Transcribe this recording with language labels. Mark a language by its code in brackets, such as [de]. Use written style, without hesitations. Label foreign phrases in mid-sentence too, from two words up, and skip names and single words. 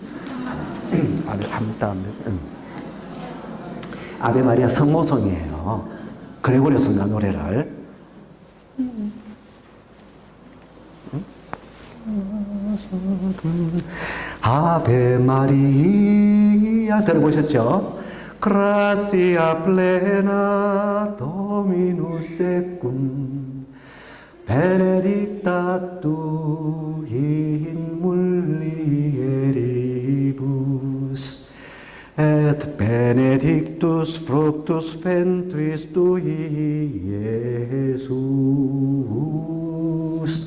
[ko] 아베 마리아 성모성이에요. 그레고리오 성가 노래를. 아베 마리아 들어보셨죠? [la] Gracia plena Dominus tecum benedicta tu in mulieribus et benedictus fructus ventris tui, Iesus.